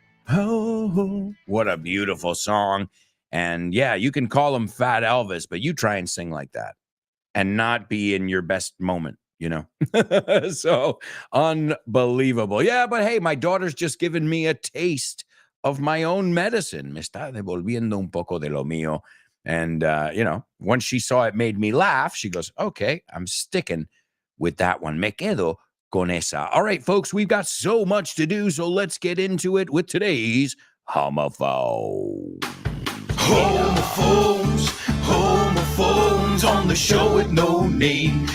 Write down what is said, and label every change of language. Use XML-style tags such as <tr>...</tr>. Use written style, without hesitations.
<en>Oh, what a beautiful song. And yeah, you can call him Fat Elvis, but you try and sing like that and not be in your best moment, you know? So unbelievable. Yeah, but hey, my daughter's just given me a taste of my own medicine.</en> <es>Me está devolviendo un poco de lo mío.</es> <en>And, you know, once she saw it made me laugh, she goes, okay, I'm sticking with that one.</en> <es>Me quedo con esa.</es> <en>All right, folks, we've got so much to do, so let's get into it with today's Homophone. Homophones, homophones on the show with no name.</en>